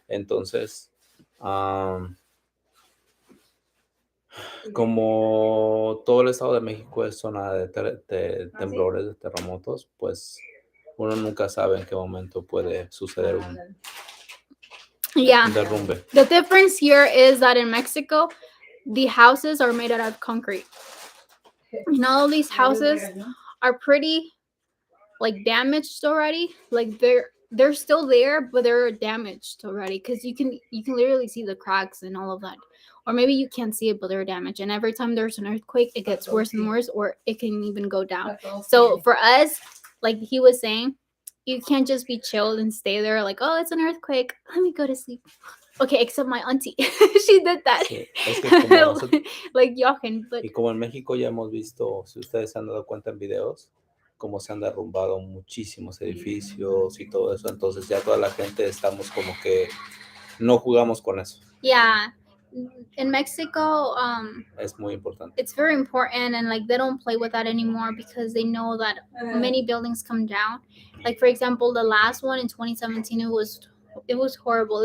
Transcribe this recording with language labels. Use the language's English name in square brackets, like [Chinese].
[Spanish] Entonces, como todo el Estado de México es zona de temblores, de terremotos, pues uno nunca sabe en qué momento puede suceder un derrumbe. [English] The difference here is that in Mexico, the houses are made out of concrete. And all of these houses are pretty, like, damaged already. Like, they're still there, but they're damaged already, because you can literally see the cracks and all of that. Or maybe you can't see it, but they're damaged. And every time there's an earthquake, it gets worse and worse, or it can even go down. So for us, like he was saying, you can't just be chilled and stay there like, oh, it's an earthquake, let me go to sleep. Okay, except my auntie. She did that. [Spanish] Sí, es que como nosotros, [English] Like Jochen, but [Spanish] y como en México ya hemos visto, si ustedes se han dado cuenta en videos, cómo se han derrumbado muchísimos edificios y todo eso, entonces ya toda la gente estamos como que no jugamos con eso. [English] yeah, in Mexico, [Spanish] Es muy importante. [English] it's very important, and like they don't play with that anymore because they know that many buildings come down. Like for example, the last one in 2017, it was horrible.